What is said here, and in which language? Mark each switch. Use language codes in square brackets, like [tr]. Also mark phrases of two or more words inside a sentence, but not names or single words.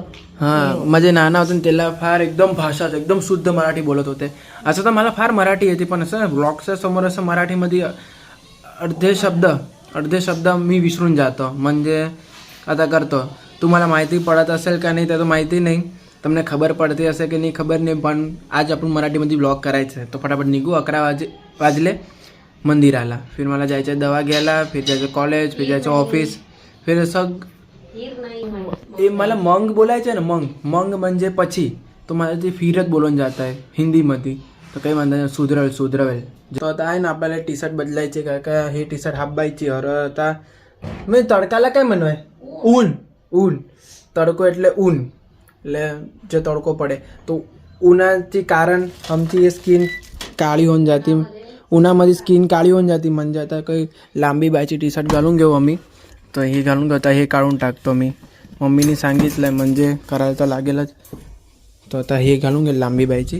[mr] हां माझे नाना होते त्याला फार एकदम भाषा एकदम शुद्ध मराठी बोलत होते. असं तर मला फार मराठी येते पण असं ब्लॉगच्या समोर असं मराठीमध्ये अर्धे शब्द मी विसरून जातो. म्हणजे आता करतो. तुम्हाला माहिती पडत असेल का नाही त्याचं माहिती नाही. [gu] તમને ખબર પડતી હશે કે નહીં ખબર નહીં. [mr] પણ आज आपण मराठीमध्ये ब्लॉग करायचं आहे. तो फटाफट निघू. 11 वाजले मंदिराला. फिर मला जायचं आहे दवा घ्यायला. फिर जायचं कॉलेज. फिर जायचं ऑफिस. फिर मला मंग बोलायचं आहे ना. मंग म्हणजे પછી. तो मला ते फिरत बोलून जात आहे हिंदीमध्ये. तर काही म्हणता सुधरवेल. तो आता आहे ना आपल्याला [en] T shirt [mr] बदलायचे का हे [en] T shirt [mr] हाफबायची. आता मी तडकाला काय म्हणू आहे ऊन तडको એટલે ऊन એટલે [gu] જે તડકો પડે તો [mr] उन्हाची कारण आमची स्किन काळी होऊन जाते. उन्हामध्ये स्किन काळी होऊन जाते. म्हणजे आता काही लांबी बायची [en] T shirt [mr] घालून घेऊ आम्ही. तर हे घालून घेऊ. हे काढून टाकतो मी. मम्मीने सांगितलं आहे म्हणजे करायला तर लागेलच. तर आता हे घालून घे लांबी बायची.